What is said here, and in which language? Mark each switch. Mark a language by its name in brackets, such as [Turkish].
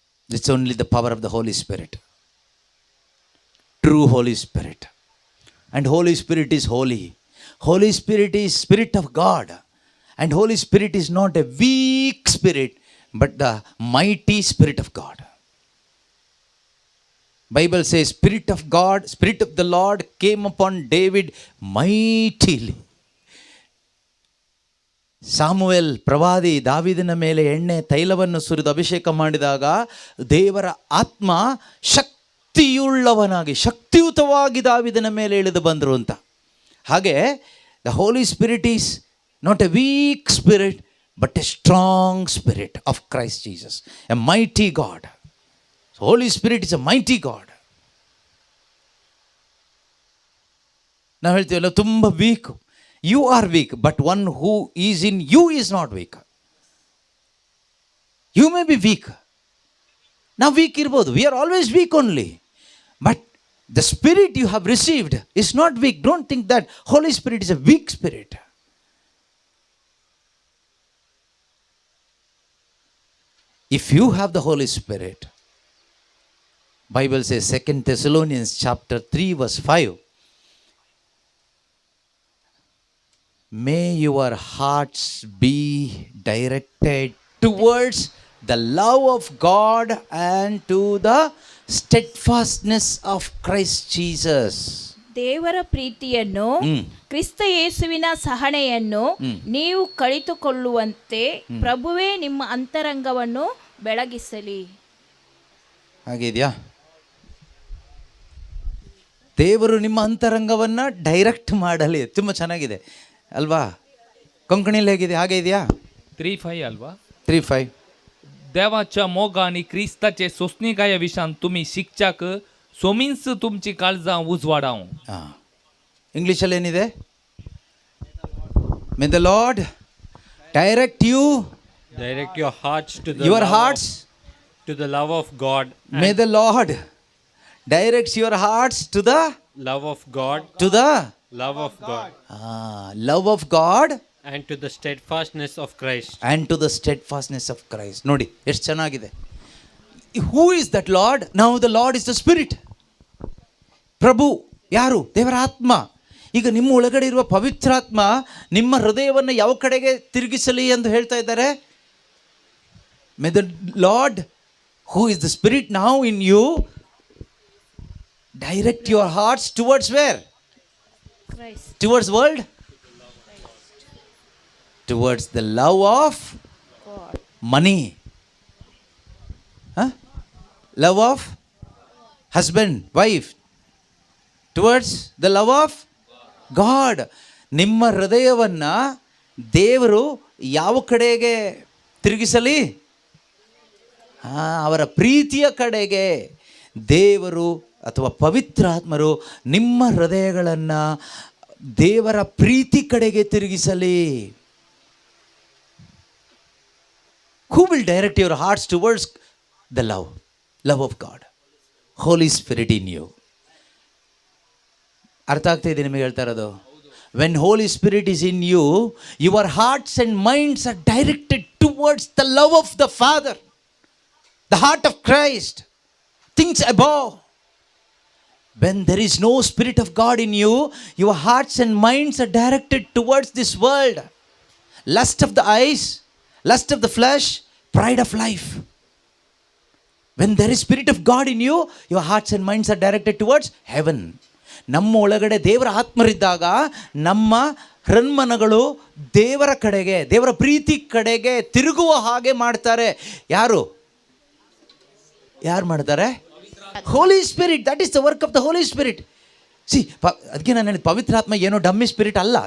[English] It's only the power of the Holy Spirit, true Holy Spirit. And Holy Spirit is holy. Holy Spirit is spirit of God. And Holy Spirit is not a weak spirit but the mighty spirit of God. Bible says, Spirit of God, Spirit of the Lord came upon David mightily. [Kannada] ಸಾಮುವೇಲ್ ಪ್ರವಾದಿ ದಾವೀದನ ಮೇಲೆ ಎಣ್ಣೆ ತೈಲವನ್ನು ಸುರಿದು ಅಭಿಷೇಕ ಮಾಡಿದಾಗ ದೇವರ ಆತ್ಮ ಶಕ್ತಿಯುಳ್ಳವನಾಗಿ, ಶಕ್ತಿಯುತವಾಗಿ ದಾವೀದನ ಮೇಲೆ ಇಳಿದು ಬಂದರು ಅಂತ. [English] ಹಾಗೆ the Holy Spirit is not a weak spirit but a strong spirit of Christ Jesus, a mighty God. Holy Spirit is a mighty God. [Kannada] ನಾವು ಹೇಳ್ತೀವಲ್ಲ ತುಂಬ weak. [English] You are weak, but one who is in you is not weak. You may be weak, [Kannada] ನಾವು weak ಇರ್ಬೋದು. [English] We are always weak only, but the spirit you have received is not weak. Don't think that Holy Spirit is a weak spirit. If you have the Holy Spirit, Bible says 2 Thessalonians chapter 3 verse 5. May your hearts be directed towards the love of God and to the steadfastness of Christ Jesus. [Kannada] ದೇವರ ಪ್ರೀತಿಯನ್ನು ಕ್ರಿಸ್ತ ಯೇಸುವಿನ ಸಹನೆಯನ್ನು ನೀವು ಕಳಿತುಕೊಳ್ಳುವಂತೆ ಪ್ರಭುವೇ ನಿಮ್ಮ ಅಂತರಂಗವನ್ನು ಬೆಳಗಿಸಲಿ. ಹಾಗಿದೆಯಾ? ದೇವರು ನಿಮ್ಮ ಅಂತರಂಗವನ್ನು direct ಮಾಡಲಿ. ತುಂಬ ಚೆನ್ನಾಗಿದೆ ಅಲ್ವಾ? ಕೊಂಕಣಿಯಲ್ಲಿ ಹೇಗಿದೆ? ಹಾಗೆ ಇದೆಯಾ? 3:5 ಅಲ್ವಾ? 3:5. [Konkani] देवाच्या मोग आणि क्रिस्ताचे सोसणीकाय विशान तुम्ही शिक्षक सोमीन्स तुमची काळजां उजवाडाव. [Kannada] ಹಾಂ, ಇಂಗ್ಲೀಷಲ್ಲಿ ಏನಿದೆ? [English] May the Lord direct you, Direct your hearts to the your love hearts, to the love of God. may the Lord directs your hearts to the Love of God. love of God of God and to the steadfastness of Christ. and to the steadfastness of Christ. [Kannada] ನೋಡಿ ಎಷ್ಟು ಚೆನ್ನಾಗಿದೆ. [English] Who is that Lord? Now the Lord is the Spirit. [Kannada] ಪ್ರಭು ಯಾರು? ದೇವರ ಆತ್ಮ. ಈಗ ನಿಮ್ಮ ಒಳಗಡೆ ಇರುವ ಪವಿತ್ರಾತ್ಮ ನಿಮ್ಮ ಹೃದಯವನ್ನು ಯಾವ ಕಡೆಗೆ ತಿರುಗಿಸಲಿ ಎಂದು ಹೇಳ್ತಾ ಇದ್ದಾರೆ. [English] May the Lord, who is the Spirit now in you, direct your hearts towards where? Towards world? Towards the love of money. Huh? Love of husband, wife. Towards the love of God. [Kannada] ನಿಮ್ಮ ಹೃದಯವನ್ನು ದೇವರು ಯಾವ ಕಡೆಗೆ ತಿರುಗಿಸಲಿ? ಅವರ ಪ್ರೀತಿಯ ಕಡೆಗೆ. ದೇವರು ಅಥವಾ ಪವಿತ್ರಾತ್ಮರು ನಿಮ್ಮ ಹೃದಯಗಳನ್ನು ದೇವರ ಪ್ರೀತಿ ಕಡೆಗೆ ತಿರುಗಿಸಲಿ. [English] Who will direct your hearts towards the love of God? Holy Spirit in you. [Kannada] ಅರ್ಥ ಆಗ್ತಾ ಇದೆ ನಿಮಗೆ ಹೇಳ್ತಾ ಇರೋದು? [English] When Holy Spirit is in you, your hearts and minds are directed towards the love of the Father, the heart of Christ, things above. When there is no Spirit of God in you, your hearts and minds are directed towards this world. Lust of the eyes, lust of the flesh, pride of life. When there is Spirit of God in you, your hearts and minds are directed towards heaven. [Kannada] ನಮ್ಮ ಒಳಗಡೆ ದೇವರ ಆತ್ಮರಿದ್ದಾಗ ನಮ್ಮ ಹೃನ್ಮನಗಳು ದೇವರ ಕಡೆಗೆ, ದೇವರ ಪ್ರೀತಿ ಕಡೆಗೆ ತಿರುಗುವ ಹಾಗೆ ಮಾಡ್ತಾರೆ. ಯಾರು ಮಾಡ್ತಾರೆ? ಹೋಲಿ spirit. [English] That is the work of the Holy Spirit. [Kannada] ಅದಕ್ಕೆ ನಾನು ಹೇಳಿದ ಪವಿತ್ರಾತ್ಮ ಏನೋ ಡಮ್ಮಿ ಸ್ಪಿರಿಟ್ ಅಲ್ಲ.